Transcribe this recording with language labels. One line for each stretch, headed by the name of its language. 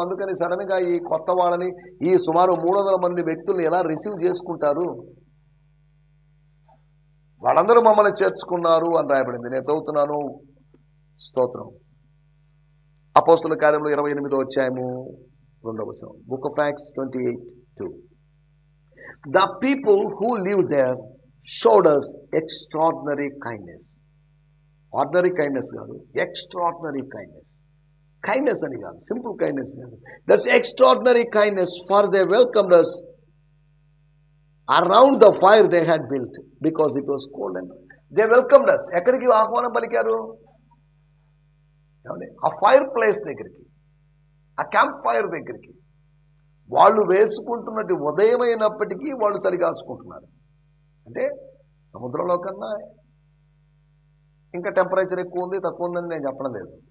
Telugu: అందుకని సడన్గా ఈ కొత్త వాళ్ళని, ఈ సుమారు 300 మంది వ్యక్తుల్ని ఎలా రిసీవ్ చేసుకుంటారు, వాళ్ళందరూ మమ్మల్ని చేర్చుకున్నారు అని రాయబడింది. నేను చదువుతున్నాను, స్తోత్రం. అపోస్తల కార్యములు 28వ అధ్యాయము 2వ వచనం.
English: Book of Acts 28:2. The people who lived there showed us extraordinary kindness. Ordinary kindness కాదు, extraordinary kindness. Kindness అని కాదు, simple kindness కాదు, that's extraordinary kindness. For they welcomed us around the fire they had built because it was cold and they welcomed us.
Telugu: ఎక్కడికి ఆహ్వానం పలికారు? ఆ fire place దగ్గరికి, ఆ క్యాంప్ ఫైర్ దగ్గరికి. వాళ్ళు వేసుకుంటున్నట్టు ఉదయమైనప్పటికీ వాళ్ళు చలిగాచుకుంటున్నారు. అంటే సముద్రంలో కన్నా ఇంకా టెంపరేచర్ ఎక్కువ ఉంది, తక్కువ ఉందని నేను చెప్పడం లేదు.